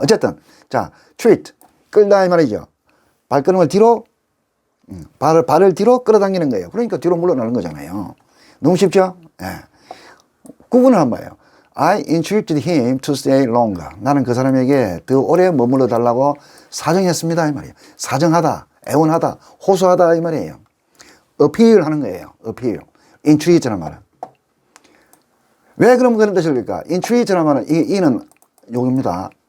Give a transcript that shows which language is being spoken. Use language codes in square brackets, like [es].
[ko] 어쨌든 자, treat, 끌다 이 말이죠. 발걸음을 뒤로, 발을 뒤로 끌어당기는 거예요. 그러니까 뒤로 물러나는 거잖아요. 너무 쉽죠? 예. 구분을 한번 봐요. [en] I entreated him to stay longer. [ko] 나는 그 사람에게 더 오래 머물러 달라고 사정했습니다 이 말이에요. 사정하다, 애원하다, 호소하다 이 말이에요. appeal 하는 거예요. appeal. entreat라는 말은 왜 그럼 그런 뜻일까? intreat라는 말은 이 in은 요겁니다.